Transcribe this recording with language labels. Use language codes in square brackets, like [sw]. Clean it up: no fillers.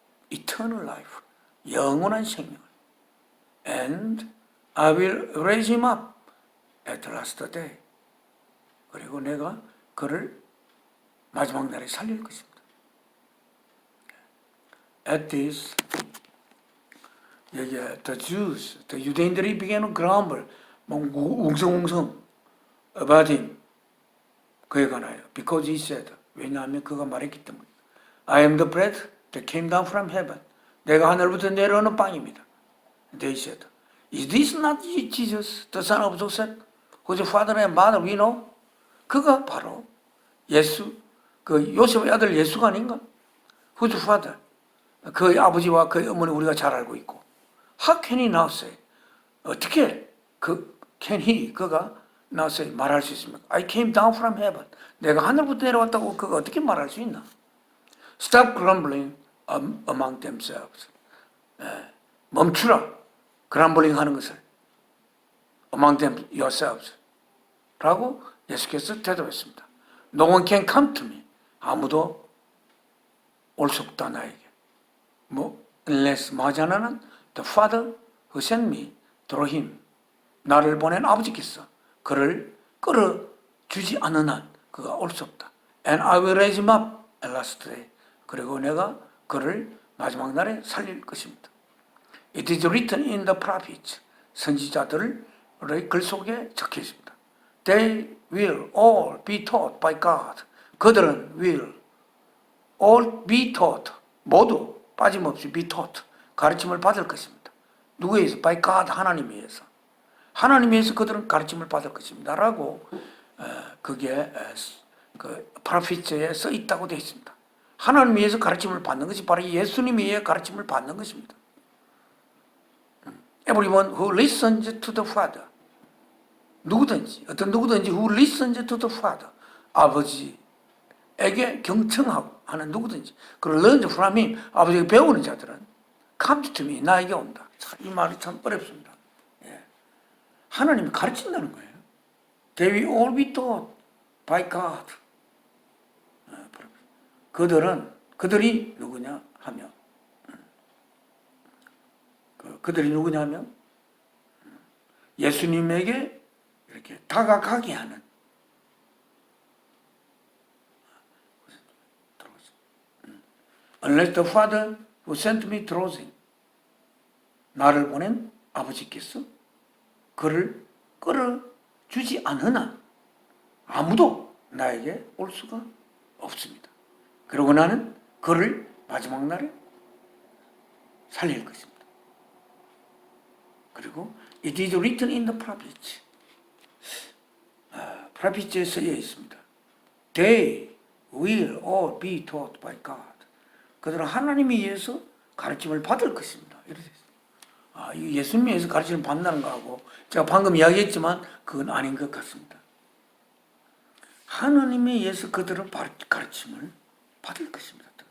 [en] eternal life [ko] 영원한 생명을 [en] and I will raise him up at the last day [ko] 그리고 내가 그를 마지막 날에 살릴 것입니다. [en] At this 여기에 the Jews, [ko] 유대인들이 [en] began to grumble 웅성웅성 about him [ko] 그에 관하여 [en] because he said [ko] 왜냐하면 그가 말했기 때문에 [en] I am the bread that came down from heaven [ko] 내가 하늘부터 내려오는 빵입니다. [en] They said Is this not Jesus, the son of Joseph, whose father and mother we know? [ko] 그가 바로 예수, 그 요셉의 아들 예수가 아닌가? [en] Whose father? [ko] 그의 아버지와 그의 어머니 우리가 잘 알고 있고. [en] How can he now say? [ko] 어떻게 그가 [en] now say [ko] 말할 수 있습니까? [en] I came down from heaven. [ko] 내가 하늘부터 내려왔다고 그가 어떻게 말할 수 있나? [en] Stop grumbling among themselves. [ko] 멈추라. 그럼블링 하는 것을 [en] among them yourselves [ko] 라고 예수께서 대답했습니다. [en] No one can come to me. [ko] 아무도 올 수 없다 나에게. [en] unless 마자나는 the Father who sent me through him. [ko] 나를 보낸 아버지께서 그를 끌어주지 않는 한 그가 올 수 없다. [en] And I will raise him up at last day. [ko] 그리고 내가 그를 마지막 날에 살릴 것입니다. [en] It is written in the prophets. [ko] 선지자들의 글 속에 적혀 있습니다. [en] They will all be taught by God. [ko] 그들은 [en] will all be taught. [ko] 모두 빠짐없이 [en] be taught. [ko] 가르침을 받을 것입니다. 누구에 의해서? [en] By God. [ko] 하나님에 의해서. 하나님에 의해서 그들은 가르침을 받을 것입니다. 라고 그게 그 프로피트에 써 있다고 되어 있습니다. 하나님에 의해서 가르침을 받는 것이 바로 예수님에 의해 가르침을 받는 것입니다. [en] Everyone who listens to the Father. [ko] 어떤 누구든지 [en] who listens to the Father. [ko] 아버지에게 경청하고 하는 누구든지. 그리고 [en] learn from him. [ko] 아버지에게 배우는 자들은 [en] come to me. [ko] 나에게 온다. 이 말이 참 어렵습니다. 예. 하나님이 가르친다는 거예요. [en] They will all be taught by God. [ko] 그들이 누구냐 하면 그들이 누구냐 하면 예수님에게 이렇게 다가가게 하는 [en] Unless the Father who sent me draws him. [ko] 나를 보낸 아버지께서 그를 끌어주지 않은 한 아무도 나에게 올 수가 없습니다. 그리고 나는 그를 마지막 날에 살릴 것입니다. [en] 그리고 it is written in the prophets. [ko] 프로피트에 쓰여 있습니다. [en] They will all be taught by God. [ko] 그들은 하나님에 의해서 가르침을 받을 것입니다. 이렇게 있습니다. 이 예수님에 의해서 가르침을 받는다는 거하고 제가 방금 이야기했지만 그건 아닌 것 같습니다. 하나님에 의해서 그들은 가르침을 받을 것입니다.